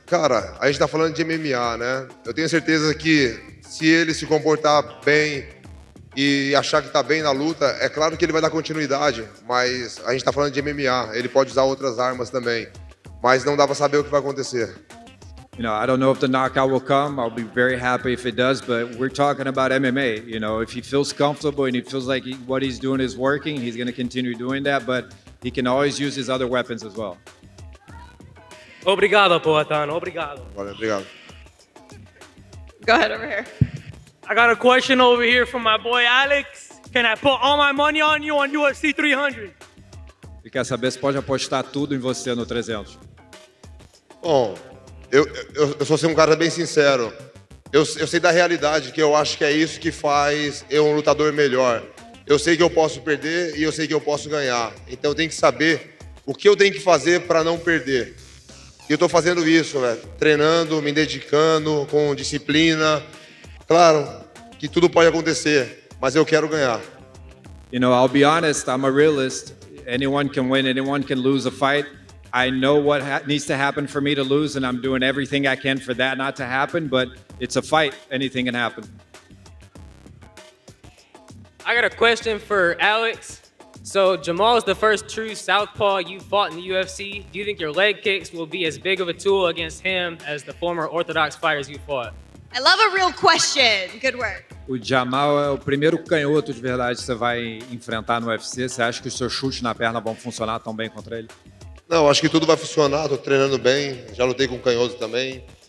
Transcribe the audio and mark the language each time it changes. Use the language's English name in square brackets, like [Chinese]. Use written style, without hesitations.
[Portuguese] Cara, a gente tá falando de MMA, né? Eu tenho certeza que se ele se comportar bem e achar que tá bem na luta, é claro que ele vai dar continuidade, mas a gente tá falando de MMA, ele pode usar outras armas também, mas não dá pra saber o que vai acontecer. [English] You know, I don't know if the knockout will come. I'll be very happy if it does, but we're talking about MMA. You know, if he feels comfortable and he feels like what he's doing is working, he's going to continue doing that, but he can always use his other weapons as well. [Portuguese] Obrigado, Poatan. Obrigado. Valeu, obrigado. [English] Go ahead over here. I got a question over here from my boy Alex. Can I put all my money on you on UFC 300? [Portuguese] Ele quer saber se pode apostar tudo em você no 300. Bom, eu sou assim, um cara bem sincero. Eu sei da realidade, que eu acho que é isso que faz eu um lutador melhor. Eu sei que eu posso perder e eu sei que eu posso ganhar. Então eu tenho que saber o que eu tenho que fazer para não perder. E eu estou fazendo isso, né? Treinando, me dedicando, com disciplina. Claro que tudo pode acontecer, mas eu quero ganhar. [English] You know, I'll be honest, I'm a realist. Anyone can win, anyone can lose a fight. I know what needs to happen for me to lose, and I'm doing everything I can for that not to happen, but it's a fight. Anything can happen. I got a question for Alex. So Jamal is the first true southpaw you fought in the UFC. Do you think your leg kicks will be as big of a tool against him as the former orthodox fighters you fought? I love a real question. Good work. [Portuguese] O Jamal é o primeiro canhoto de verdade que você vai enfrentar no UFC. Você acha que os seus chutes na perna vão funcionar tão bem contra ele? Não, acho que tudo vai funcionar, tô treinando bem, já lutei com canhoto também.